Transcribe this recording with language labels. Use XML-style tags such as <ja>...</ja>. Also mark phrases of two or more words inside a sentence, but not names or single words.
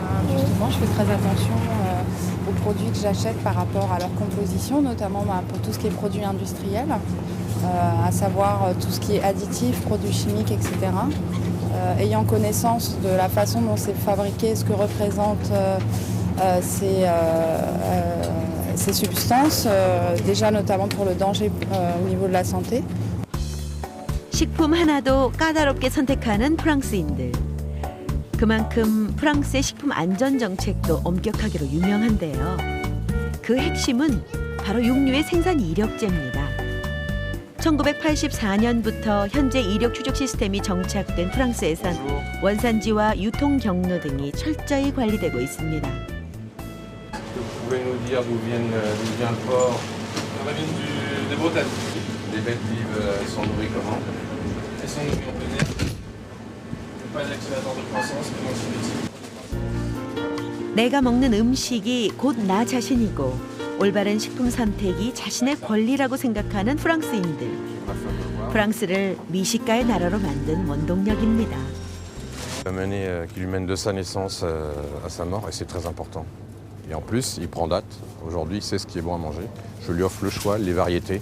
<fr>Justement, je fais très attention aux produits que j'achète par rapport à leur composition, notamment pour tout ce qui est produits industriels, à savoir tout ce qui est additifs, produits chimiques, etc. Ayant connaissance de la façon dont c'est fabriqué, ce que représentent ces substances, déjà notamment pour le danger au niveau de la santé.</fr> <ko>식품 하나도 까다롭게 선택하는 프랑스인들. 그만큼 프랑스의 식품 안전 정책도 엄격하기로 유명한데요. 그 핵심은 바로 육류의 생산 이력제입니다. 1984년부터 현재 이력 추적 시스템이 정착된 프랑스에선 원산지와 유통 경로 등이 철저히 관리되고 있습니다.</ko> <fr>Vous pouvez nous dire d'où vient le porc? Ça vient des Bretagnes. Les bêtes vives sont nourries comment? Elles sont nourries en plein air. Pas d'accélérateur de croissance, mais non.</fr> <ko>내가 먹는 음식이 곧 나 자신이고 올바른 식품 선택이 자신의 권리라고 생각하는 프랑스인들. 프랑스를 미식가의 나라로 만든 원동력입니다.</ko> <fr>Qui lui mène de sa naissance à sa mort, et c'est très important. Et en plus, il prend date. Aujourd'hui, il sait ce qui est bon à manger. Je lui offre le choix, les variétés.</fr>